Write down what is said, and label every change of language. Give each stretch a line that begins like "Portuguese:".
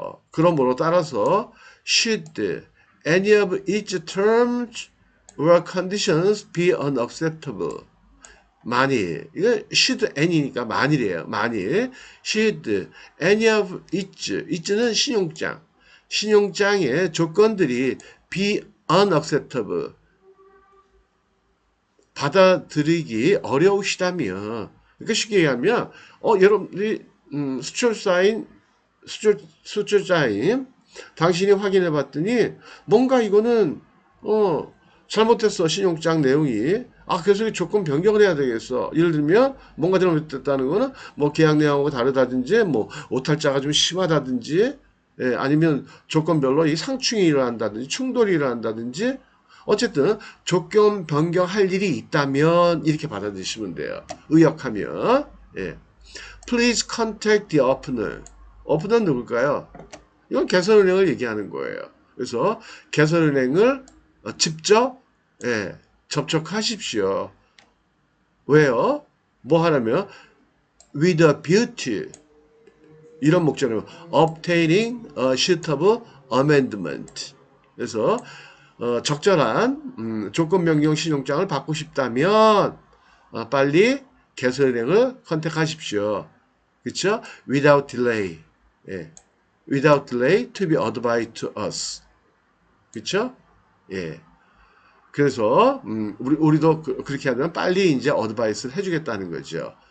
Korean: 그러므로 따라서
English: should any of its terms or conditions be unacceptable.
Korean: 만일 이거 should any니까 만일이에요. 만일
English: should any of its
Korean: 는 신용장의 조건들이
English: be unacceptable
Korean: 받아들이기 어려우시다면 그러니까 쉽게 얘기하면 여러분들이 수출자인 당신이 확인해 봤더니 뭔가 이거는 잘못했어. 신용장 내용이. 그래서 조건 변경을 해야 되겠어. 예를 들면 뭔가 잘못됐다는 거는 뭐 계약 내용하고 다르다든지 뭐 오탈자가 좀 심하다든지 아니면 조건별로 이 상충이 일어난다든지 충돌이 일어난다든지 어쨌든 조건 변경할 일이 있다면 이렇게 받아들이시면 돼요. 의역하면.
English: Please contact the opener.
Korean: 오프너는 누굴까요? 이건 개설은행을 얘기하는 거예요. 그래서 개설은행을 직접 접촉하십시오. 왜요? 뭐 하려면
English: with a view
Korean: 이런 목적으로
English: obtaining a suitable amendment.
Korean: 그래서 적절한 조건 변경 신용장을 받고 싶다면 빨리 개설은행을 컨택하십시오. 그렇죠?
English: Without delay. Without delay to be advised to us.
Korean: 그렇죠? 그래서 우리도 그렇게 하면 빨리 이제 어드바이스를 해주겠다는 거죠.